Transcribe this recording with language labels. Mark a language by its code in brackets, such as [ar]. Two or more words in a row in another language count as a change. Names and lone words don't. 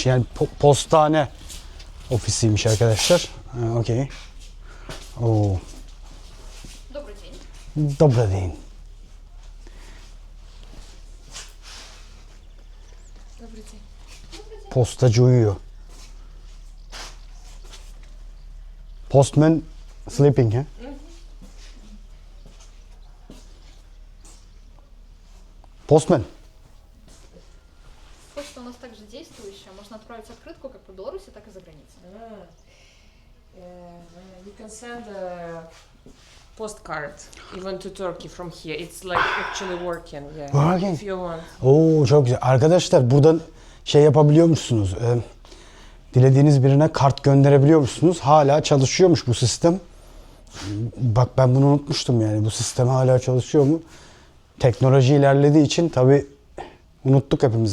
[tr] Yani postane ofisiymiş arkadaşlar. Okey. Oo. [ru] Добрый день. Добрый день. Добрый день. [tr] Postacı uyuyor. [en] Postman sleeping, ha? Postman. [ru] Почта у нас также действующая. Можно отправить открытку как по Беларуси, так и за границей. [en] You can send a postcard even to Turkey from here. It's like actually working. Yeah. Working? If you want. [tr] Oo, çok güzel. Arkadaşlar buradan şey yapabiliyormuşsunuz. Dilediğiniz birine kart gönderebiliyormuşsunuz. Hala çalışıyormuş bu sistem. Bak ben bunu unutmuştum yani. Bu sistem hala çalışıyor mu? Teknoloji ilerlediği için tabii unuttuk hepimiz.